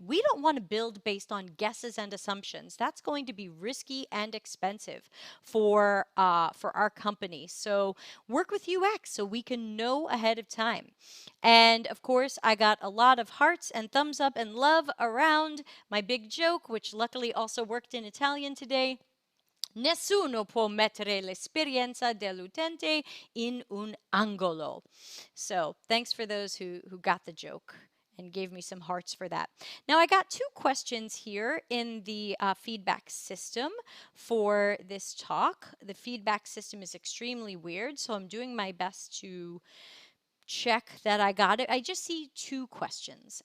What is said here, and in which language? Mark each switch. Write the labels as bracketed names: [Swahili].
[English] We don't want to build based on guesses and assumptions. That's going to be risky and expensive for our company. So work with UX so we can know ahead of time. And of course, I got a lot of hearts and thumbs up and love around my big joke, which luckily also worked in Italian today. [Italian] Nessuno può mettere l'esperienza dell'utente in un angolo. [English] So thanks for those who got the joke and gave me some hearts for that. Now, I got 2 questions here in the feedback system for this talk. The feedback system is extremely weird, so I'm doing my best to check that I got it. I just see 2 questions.